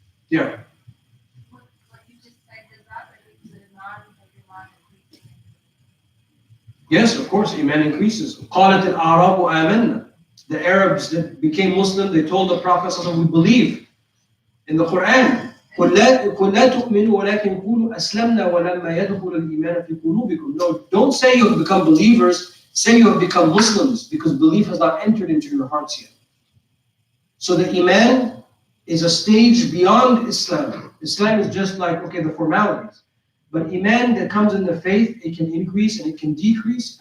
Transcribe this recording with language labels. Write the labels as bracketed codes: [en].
[en] Yeah. What you just said, does that relate to the non-Iman increasing? Yes, of course, Iman increases. [ar] قالت الأعراب آمنا. [en] The Arabs that became Muslim, they told the Prophet, we believe in the Quran. [ar] قل لا تؤمنوا ولكن قولوا أسلمنا ولما يدخل الإيمان في قلوبكم. [en] No, don't say you have become believers. Say you have become Muslims because belief has not entered into your hearts yet. So the Iman is a stage beyond Islam. Islam is just like, the formalities. But Iman that comes in the faith, it can increase and it can decrease.